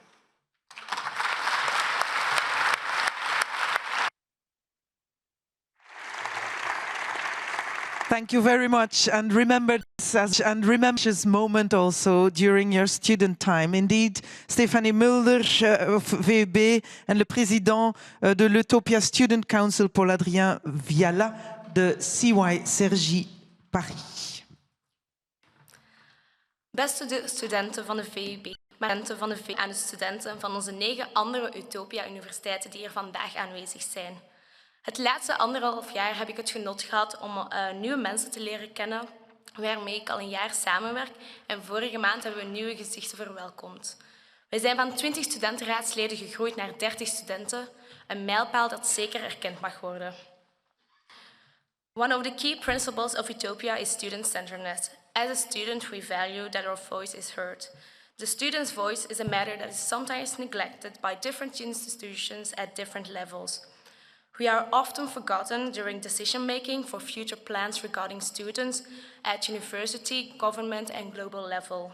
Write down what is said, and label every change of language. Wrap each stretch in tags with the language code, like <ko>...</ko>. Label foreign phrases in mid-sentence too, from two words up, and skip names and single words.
<en>Thank you very much, and remember this moment also during your student time. Indeed, Stephanie Mulder of VUB and</en> <fr>le président de l'EUTOPIA</fr> <en>Student Council, Paul Adrien Viala de CY Cergy Paris.</en> <nl>Beste studenten van de VUB, studenten van de VUB en de studenten van onze 9 andere EUTOPIA-universiteiten die er vandaag aanwezig zijn. Het laatste 1,5 jaar heb ik het genot gehad om nieuwe mensen te leren kennen, waarmee ik al een jaar samenwerk. En vorige maand hebben we nieuwe gezichten verwelkomd. Wij zijn van 20 studentenraadsleden gegroeid naar 30 studenten, een mijlpaal dat zeker erkend mag worden.</nl> <en>One of the key principles of EUTOPIA is student-centeredness. As a student, we value that our voice is heard. The student's voice is a matter that is sometimes neglected by different institutions at different levels. We are often forgotten during decision-making for future plans regarding students at university, government, and global level.</en>